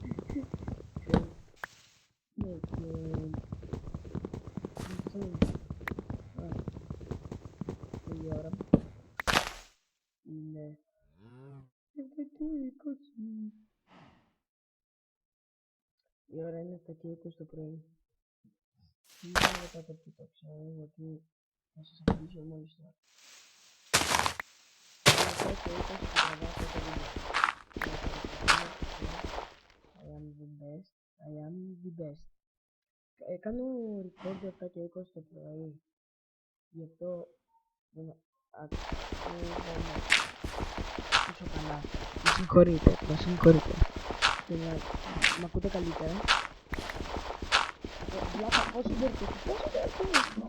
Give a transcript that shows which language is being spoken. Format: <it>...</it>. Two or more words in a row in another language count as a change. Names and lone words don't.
<el>Ναι, και η ώρα είναι η ώρα είναι 7 και 20 το πρωί. Μην με ρωτάτε που το ξέρω, γιατί θα σας απαντήσω μόλις τώρα. Είναι 7 και 20 που τραβάω αυτό το βίντεο.</el> <en>I am the best. I am the best.</en> <el>Κάνω record 7 και 20 το πρωί. Γι' αυτό δεν ακούγομαι τόσο καλά. Με συγχωρείτε, με συγχωρείτε. Μ' ακούτε καλύτερα. Βλάπα, πόσο μπορείτε, πόσο μπορείτε.</el>